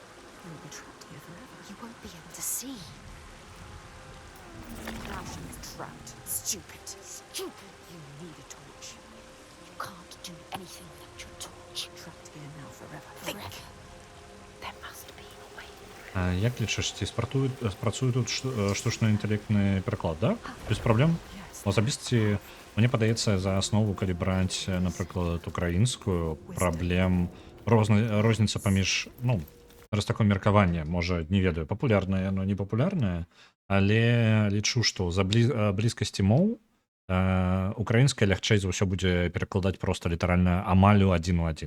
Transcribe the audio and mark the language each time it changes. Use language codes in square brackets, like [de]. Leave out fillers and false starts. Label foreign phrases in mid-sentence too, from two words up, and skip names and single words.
[en] You'll be trapped here forever. You won't be able to see. Now she's trapped. Stupid. Stupid. You need a torch. You can't do anything without your torch. Trapped here now forever. Forever. There must be a way. [be] А як лічыш, ці спрацуе тут штучны інтэлектны пераклад, да? Без праблем? [en] Yes. [be] Асабісці, мне падаецца, за аснову, калі браць, напрыклад, украінскую, праблем, розніца паміж, ну, раз такое меркаванне, можа, не ведаю, папулярнае, но не папулярнае, але лічу, што за блізкасці моў украінская лягчэй за ўсё будзе перакладаць проста літаральна амаль у адзін.